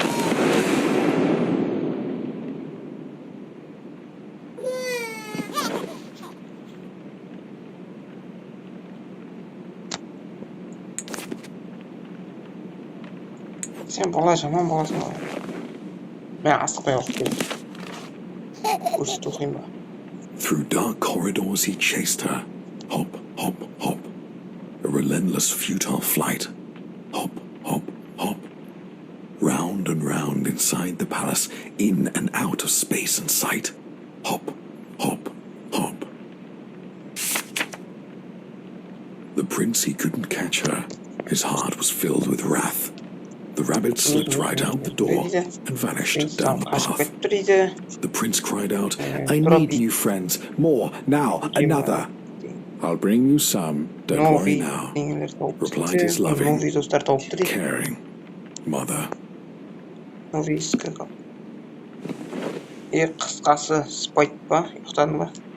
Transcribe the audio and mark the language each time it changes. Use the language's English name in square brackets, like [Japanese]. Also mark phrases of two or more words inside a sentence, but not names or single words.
[Kazakh] Сен бала жаман боласың ғой. Мен асықпай оқып келдім. Көрсетіп оқиын ба? [English] Through dark corridors he chased her. Hop, hop, hop. A relentless, futile flight. Hop, hop, hop. Round and round inside the palace, in and out of space and sight. Hop, hop, hop. The prince, he couldn't catch her. His heart was filled with wrath. The rabbit slipped right out the door and vanished down the path. The prince cried out, I need new friends. More. Now. Another. I'll bring you some, don't worry now, replied his loving, caring mother. [Kazakh] Қысқасы спайт па? Ұйықтадың ба?